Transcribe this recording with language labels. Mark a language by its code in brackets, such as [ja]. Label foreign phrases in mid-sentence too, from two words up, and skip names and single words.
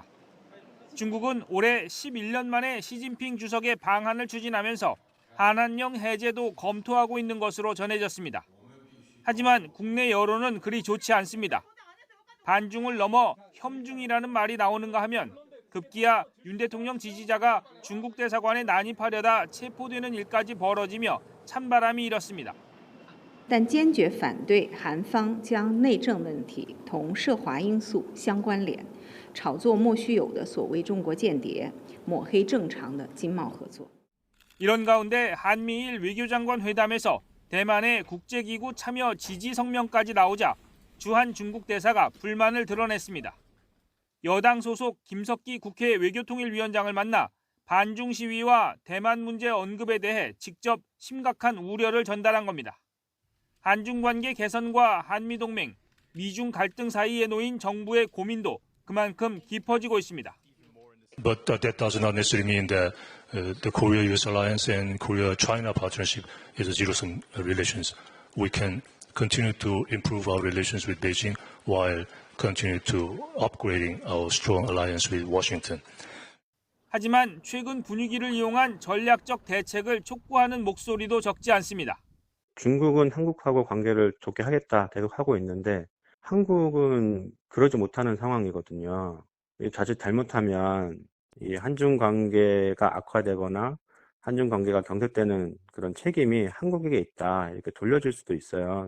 [ko] 중국은 올해 11년 만에 시진핑 주석의 방한을 추진하면서 한한령 해제도 검토하고 있는 것으로 전해졌습니다. 하지만 국내 여론은 그리 좋지 않습니다. 반중을 넘어 협중이라는 말이 나오는가 하면 급기야 윤 대통령 지지자가 중국 대사관에 난입하려다 체포되는 일까지 벌어지며 찬바람이 일었습니다. [zh] 但坚决反对韩方将内政问题同涉华因素相关联，炒作莫须有的所谓中国间谍，抹黑正常的经贸合作。 [ko] 이런 가운데 한미일 외교장관 회담에서 대만의 국제기구 참여 지지 성명까지 나오자 주한 중국 대사가 불만을 드러냈습니다. 여당 소속 김석기 국회 외교통일위원장을 만나 반중 시위와 대만 문제 언급에 대해 직접 심각한 우려를 전달한 겁니다. 한중 관계 개선과 한미동맹, 미중 갈등 사이에 놓인 정부의 고민도 그만큼 깊어지고 있습니다. [en] But that does not necessarily mean that the Korea-U.S. alliance and Korea-China partnership is a zero-sum relations. We can continue to improve our relations with Beijing while continue to upgrading our strong alliance with Washington. [ko] 하지만 최근 분위기를 이용한 전략적 대책을 촉구하는 목소리도 적지 않습니다. 중국은 한국하고 관계를 좋게 하겠다 계속 하고 있는데 한국은 그러지 못하는 상황이거든요. 자칫 잘못하면 이 한중 관계가 악화되거나 한중 관계가 경색되는 그런 책임이 한국에게 있다 이렇게 돌려줄 수도 있어요.